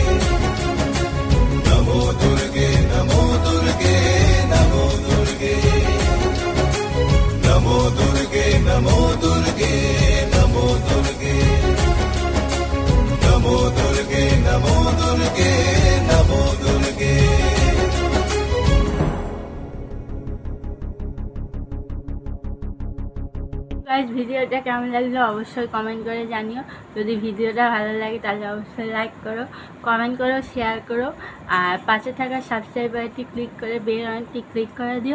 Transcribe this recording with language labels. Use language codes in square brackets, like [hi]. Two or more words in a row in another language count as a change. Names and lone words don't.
[sa] नमो दुर्गे नमो दुर्गे नमो दुर्गे नमो दुर्गे नमो दुर्गे नमो दुर्गे नमो दुर्गे नमो दुर्गे नमो दुर्गे। [bn] ভিডিও ভিডিওটা কেমন লাগলো অবশ্যই কমেন্ট করে জানিও। যদি ভিডিওটা ভালো লাগে তাহলে অবশ্যই লাইক করো, কমেন্ট করো, শেয়ার করো, আর পাশে থাকা সাবস্ক্রাইব বাটনটি ক্লিক করে বেল আইকনটি ক্লিক করে দিও।